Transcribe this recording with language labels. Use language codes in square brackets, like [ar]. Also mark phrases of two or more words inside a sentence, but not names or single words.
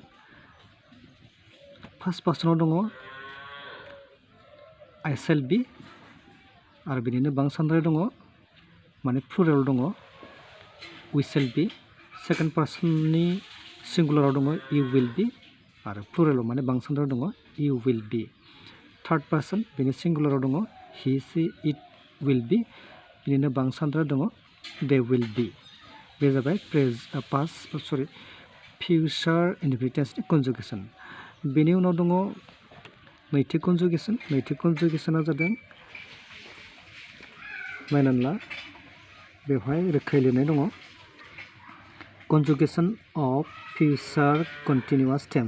[brx] फार्स्ट पार्सनाव दङ [en] I shall be [brx] आरो बिनिनो बांसानद्राय दङ, माने प्लुरेल दङ [en] we shall be. [brx] सेकेन्ड पार्सननि सिंगुलाराव दङ [en] you will be [brx] आरो प्लुरेलाव माने बांसानद्राय दङ [en] you will be. third person बेनि सिंगुलाराव दङ he she it will be, [brx] बिनिनो बांसानद्राय दङ [en] they will be. [brx] बे जाबाय [en] future indefinite [brx] टेन्सनि कनजुगेसन। बेनि उनाव दङ नैथि कनजुगेसन। नैथि कनजुगेसना जादों, नायनानै ला, बेवहाय रोखायै लिरनाय दङ [en] conjugation of future continuous tense.